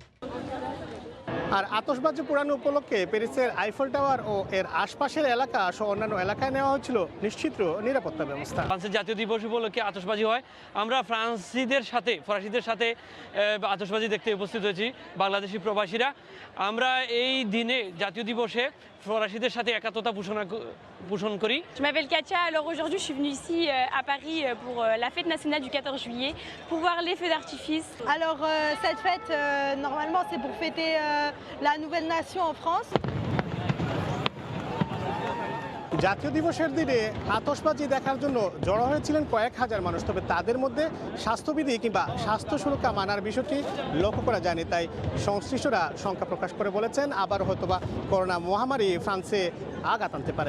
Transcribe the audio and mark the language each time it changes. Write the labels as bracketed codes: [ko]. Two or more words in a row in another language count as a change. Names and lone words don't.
[bn] আর আতশবাজি পোড়ানো উপলক্ষে প্যারিসের আইফেল টাওয়ার ও এর আশপাশের এলাকা সহ অন্যান্য এলাকায় নেওয়া হয়েছিল নিশ্চিত নিরাপত্তা ব্যবস্থা। ফ্রান্সের জাতীয় দিবস উপলক্ষে আতশবাজি হয়। আমরা ফরাসিদের সাথে আতশবাজি দেখতে উপস্থিত হয়েছি বাংলাদেশি প্রবাসীরা। আমরা এই দিনে জাতীয় দিবসে ফরাসিদের সাথে একাত্মতা পোষণ করি। [fr] Je m'appelle Katia, alors aujourd'hui je suis venue ici à Paris pour la fête nationale du 14 juillet pour voir les feux d'artifice. Alors cette fête normalement c'est pour fêter la nouvelle nation en France. [bn] জাতীয় দিবসের দিনে আতশবাজি দেখার জন্য জড়ো হয়েছিলেন কয়েক হাজার মানুষ, তবে তাদের মধ্যে স্বাস্থ্যবিধি কিংবা স্বাস্থ্য সুরক্ষা মানার বিষয়টি লক্ষ্য করা যায়নি। তাই সংশ্লিষ্টরা শঙ্কা প্রকাশ করে বলেছেন আবার হয়তোবা করোনা মহামারী ফ্রান্সে আঘাত আনতে পারে।